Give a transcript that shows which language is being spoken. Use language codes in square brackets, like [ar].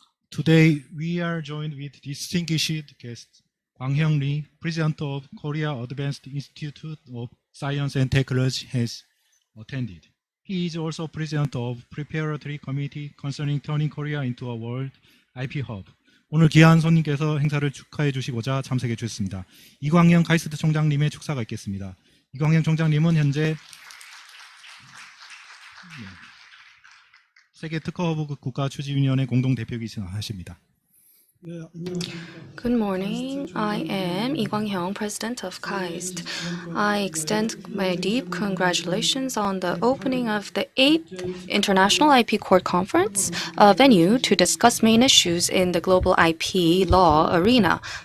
[en] Today we are joined with distinguished guest Kwang-hyung Lee, President of Korea Advanced Institute of Science and Technology, has attended. He is also President of Preparatory Committee concerning turning Korea into a World IP Hub. [ko] 오늘 귀한 손님께서 행사를 축하해 주시고자 참석해 주셨습니다. 이광영 가이스트 총장님의 축사가 있겠습니다. 이광영 총장님은 현재 세계 특허허브 국가추진위원회 공동대표이십니다. [en] Good morning. I am Lee Kwang-hyung, President of KAIST. I extend my deep congratulations on the opening of the 8th International IP Court Conference, a venue to discuss main issues in the global IP law arena.